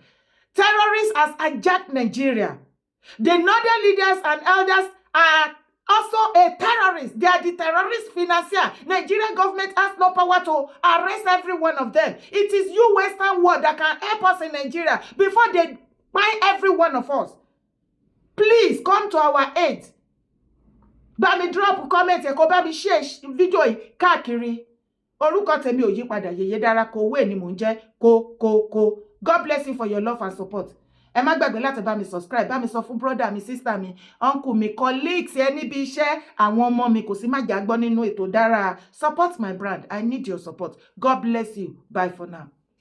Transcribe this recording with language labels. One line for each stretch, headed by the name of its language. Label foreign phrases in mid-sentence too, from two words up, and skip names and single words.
English: Terrorists has hijacked Nigeria. The northern leaders and elders are also a terrorist. They are the terrorist financier. Nigerian government has no power to arrest every one of them. It is you Western world that can help us in Nigeria before they buy every one of us. Please come to our aid.
Yoruba: Bá mi
English: drop comment
Yoruba: ẹ kó bá mi
English: share video
Yoruba: yìí káàkiri. Orúkọ tèmi ò yí padà, Yèyé Dára Kowé ni mò ń jẹ́ ko.
English: God bless you for your love and support.
Yoruba: Ẹ má gbàgbé láti bá mi subscribe, bá mi sọ fún brother mi, sister mi, uncle mi, colleagues ẹ níbi iṣẹ́, àwọn ọmọ mi, kò sí má jà gbọ́ nínú ètò dára.
English: Support my brand. I need your support. God bless you. Bye for now.